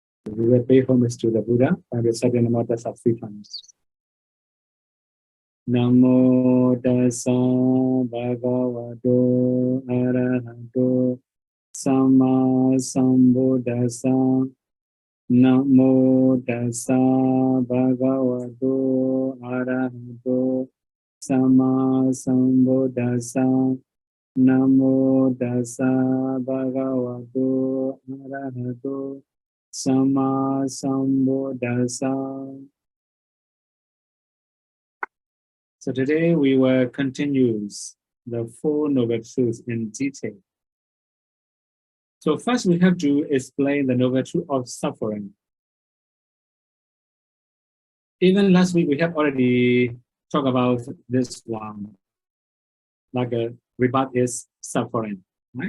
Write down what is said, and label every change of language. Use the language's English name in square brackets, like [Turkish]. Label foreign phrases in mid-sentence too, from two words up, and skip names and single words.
[English] We will pay homage to the Buddha by reciting [Pali] Namo Tassa [English] 3 times. [Pali] Namo Tassa Bhagavato Arahato Samma Sambuddhassa. Namo Tassa Bhagavato Arahato Samma Sambuddhassa. Namo Tassa Bhagavato Arahato Samma Sambuddhassa. [English] So today we will continue the 4 Noble Truths in detail. So first we have to explain the Noble Truth of suffering. Even last week we have already talked about this one, like a rebirth is suffering, right?